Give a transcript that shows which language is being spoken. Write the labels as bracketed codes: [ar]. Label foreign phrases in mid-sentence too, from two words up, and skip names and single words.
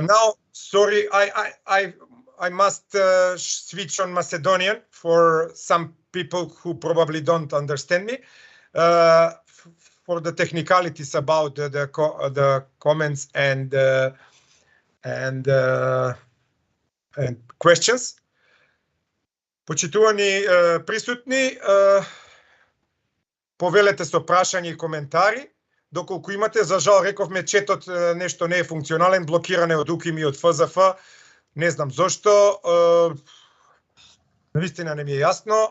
[en] Now, sorry, I must switch on Macedonian for some people who probably don't understand me. For the technicalities about the comments and questions. [mk] Почитувани присутни, повелете со прашања и коментари. Доколку имате, за жал рековме четот нешто не е функционален, блокиране од УКИМ и од ФЗФ. Не знам зошто. Наистина не ми е јасно.